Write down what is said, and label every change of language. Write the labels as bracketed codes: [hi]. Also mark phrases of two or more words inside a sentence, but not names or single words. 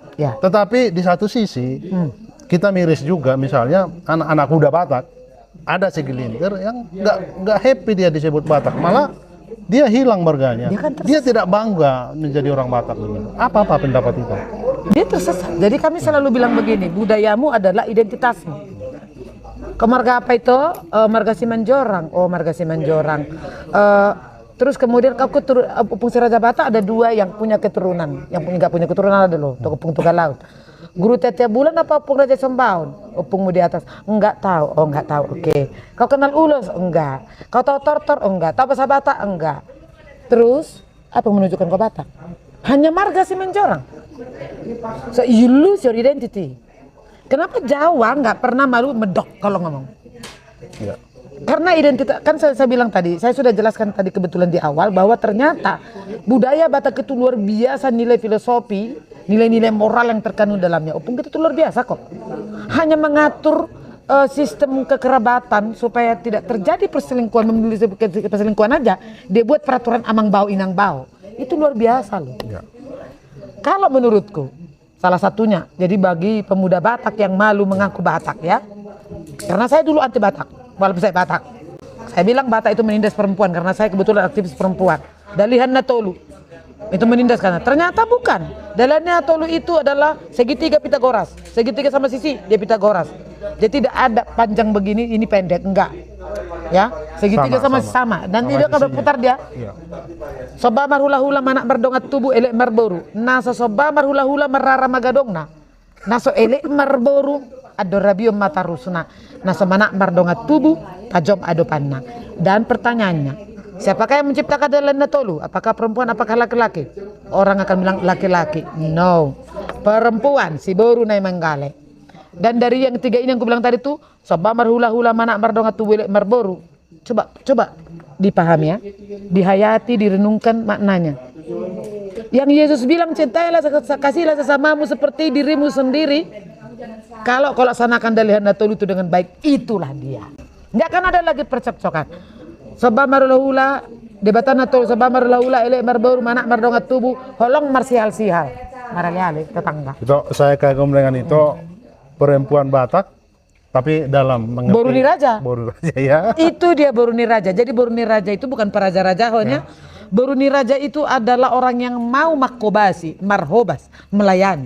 [id] Tetapi di satu sisi kita miris juga, misalnya anak-anak muda Batak, ada segelintir yang nggak happy dia disebut Batak, malah dia hilang marganya. Dia kan Dia tidak bangga menjadi orang Batak ini. Apa pendapat itu? Dia tersesat. Jadi kami selalu bilang begini, budayamu adalah identitasmu. Ke marga apa itu? Marga Simanjorang. Oh, marga Simanjorang. Terus kemudian Opung Si Raja Batak ada 2 yang punya keturunan. Yang nggak punya keturunan ada loh. Opung Tugal Laut. Guru Tetia Bulan apa Opung Raja Sembaun? Opungmu di atas. Enggak tahu. Oh, enggak tahu. Oke. Kau kenal Ulos? Enggak. Kau tahu Tortor? Enggak. Tahu bahasa Batak? Enggak. Terus apa yang menunjukkan kau Batak? Hanya marga Simanjorang. [en] So you lose your identity. [id] Kenapa Jawa nggak pernah malu medok kalau ngomong? Ya. Karena identitas, kan saya bilang tadi, saya sudah jelaskan tadi kebetulan di awal bahwa ternyata budaya Batak itu luar biasa, nilai filosofi, nilai-nilai moral yang terkandung dalamnya. Opung itu luar biasa kok. Hanya mengatur sistem kekerabatan supaya tidak terjadi perselingkuhan, menulis perselingkuhan aja, dia buat peraturan [bbc] amang bau inang bau. [id] Itu luar biasa loh. Ya. Kalau menurutku, salah satunya, jadi bagi pemuda Batak yang malu mengaku Batak ya, karena saya dulu anti Batak, walaupun saya Batak. Saya bilang Batak itu menindas perempuan karena saya kebetulan aktivis perempuan. Dalihan Natolu itu menindas karena ternyata bukan. Dalihan Natolu itu adalah segitiga Pitagoras, segitiga sama sisi dia Pitagoras. Jadi tidak ada panjang begini, ini pendek, enggak. Ya, segitiga sama. Dan dia akan berputar dia. Iya. [bbc] Sobamar hula-hula manak berdongat tubuh elek marboru. Nasa sobamar hula-hula merara magadongna. Naso elek marboru adorabium mata rusuna. Nasa manak berdongat tubuh tajom adopanna. [id] Dan pertanyaannya, siapakah yang menciptakan Dalihan Natolu? Apakah perempuan, apakah laki-laki? Orang akan bilang laki-laki. No, perempuan, [bbc] si boru nai manggale. [id] Dan dari yang 3 ini yang aku bilang tadi tuh, [bbc] sobamar hula-hula manak berdongat tubuh elek marboru. [id] Coba dipahami ya, dihayati, direnungkan maknanya. Yang Yesus bilang cintailah, kasihlah sesamamu seperti dirimu sendiri. Kalau kau laksanakan Dalihan Natolu itu dengan baik, itulah dia. Nggak akan ada lagi percekcokan. [bbc] Sobamar hula-hula debatan Natolu, sobamar hula-hula elek marboru manak berdongat tubuh holong marsial sihal. [id] Maraliale tetangga. Itu saya kagum dengan itu perempuan Batak. Tapi dalam mengerti Boruni Raja. Boruni Raja ya. Itu dia Boruni Raja. Jadi Boruni Raja itu bukan peraja-raja hanya. Boruni Raja itu adalah orang yang mau [bbc] makobasi, marhobas, [id] melayani.